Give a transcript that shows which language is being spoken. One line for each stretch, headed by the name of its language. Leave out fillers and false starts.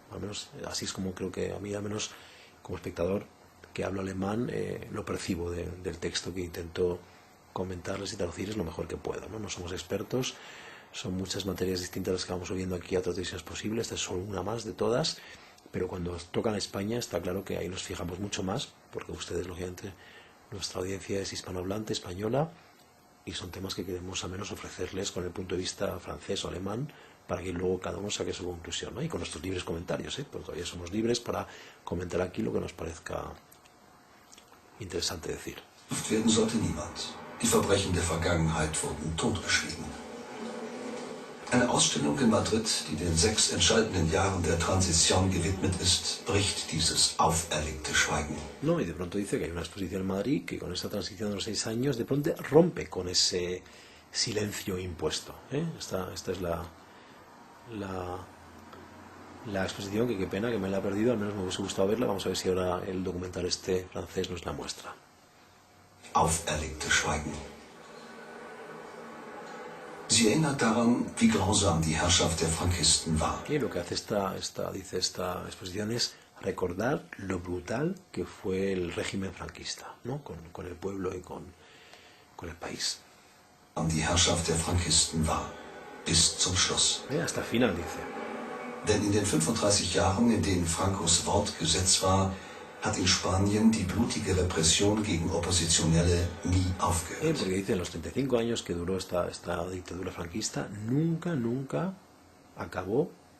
Spanish: Al menos así es como creo que a mí, al menos como espectador que hablo alemán, lo percibo del texto que intento comentarles y traducirles lo mejor que puedo, ¿no? No somos expertos, son muchas materias distintas las que vamos viendo aquí a otras decisiones posibles, esta es solo una más de todas, pero cuando tocan a España está claro que ahí nos fijamos mucho más, porque ustedes, lógicamente, nuestra audiencia es hispanohablante, española, y son temas que queremos al menos ofrecerles con el punto de vista francés o alemán, para que luego cada uno saque su conclusión, ¿no? Y con nuestros libres comentarios, porque todavía somos libres para comentar aquí lo que nos parezca interesante decir.
German: Werden sollte niemand. Die Verbrechen der Vergangenheit wurden totgeschwiegen. Eine Ausstellung in Madrid, die den 6 entscheidenden Jahren der Transición gewidmet ist, bricht dieses auferlegte Schweigen.
Spanish: No, y de pronto dice que hay una exposición en Madrid que con esta transición de los 6 años de pronto rompe con ese silencio impuesto. Esta es la exposición, que qué pena que me la he perdido, al menos me hubiese gustado verla. Vamos a ver si ahora el documental este francés nos la muestra.
German: Auferlegte Schweigen. Sie erinnert daran, wie grausam die Herrschaft der Frankisten war.
Spanish: Y lo que hace esta exposición es recordar lo brutal que fue el régimen franquista, ¿no? Con el pueblo y con el país.
German: Die Herrschaft der Frankisten war, bis zum Schluss.
Spanish: Hasta el final, dice.
German: Denn in den 35 Jahren, in denen Francos Wort Gesetz war, hat in Spanien die blutige Repression gegen Oppositionelle nie aufgehört.
Spanish: Porque dice, en los 35 años que duró esta dictadura franquista, nunca acabó